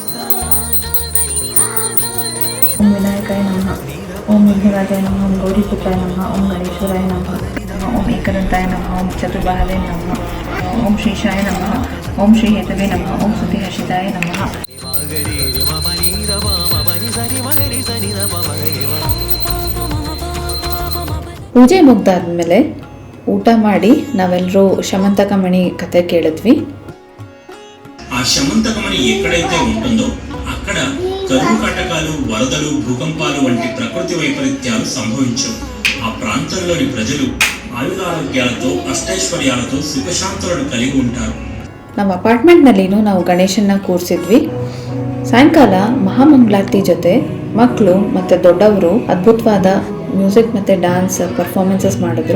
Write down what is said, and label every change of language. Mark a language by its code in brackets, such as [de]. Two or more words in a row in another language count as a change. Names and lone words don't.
[sa] ಓಂ ವಿನಾಯಕಾಯ ನಮಃ, ಓಂ ವಿಘ್ನರಾಜಾಯ ನಮಃ, ಓಂ ಗೌರಿಪುತ್ರಾಯ ನಮಃ, ಓಂ ಗಣೇಶ್ವರಾಯ ನಮಃ, ಓಂ ಏಕದಂತಾಯ ನಮಃ, ಓಂ ಚತುರ್ಬಾಹವೇ ನಮಃ, ಓಂ ಶ್ರೀಶಾಯ ನಮಃ, ಓಂ ಶ್ರೀ ಹೇತವೇ ನಮಃ, ಓಂ ಸ್ತುತಿಹರ್ಷಿತಾಯ ನಮಃ. [kn] ಪೂಜೆ ಮುಗ್ದಾದ್ಮೇಲೆ ಊಟ ಮಾಡಿ ನಾವೆಲ್ಲರೂ ಶಮಂತಕಮಣಿ ಕಥ ಕೇಳಿದ್ವಿ. [te] ఆ శమంతకమణి ఎక్కడైతే ఉంటుందో అక్కడ కరువు కాటకాలు, వరదలు, భూకంపాలు వంటి ప్రకృతి వైపరీత్యాలు సంభవించవు. ఆ ప్రాంతంలోని ప్రజలు ఆయురారోగ్యాలతో, అష్టైశ్వర్యాలతో సుఖశాంతులను కలిగి ఉంటారు. [kn] ನಮ್ಮ ಅಪಾರ್ಟ್ಮೆಂಟ್ನಲ್ಲಿನೂ ನಾವು ಗಣೇಶನ್ನ ಕೂರಿಸಿದ್ವಿ. ಸಾಯಂಕಾಲ ಮಹಾಮಂಗಳಾರತಿ ಜೊತೆ ಮಕ್ಕಳು ಮತ್ತು ದೊಡ್ಡವರು ಅದ್ಭುತವಾದ ಮ್ಯೂಸಿಕ್ ಮತ್ತು [en] dance performances [kn] ಮಾಡಿದ್ರು.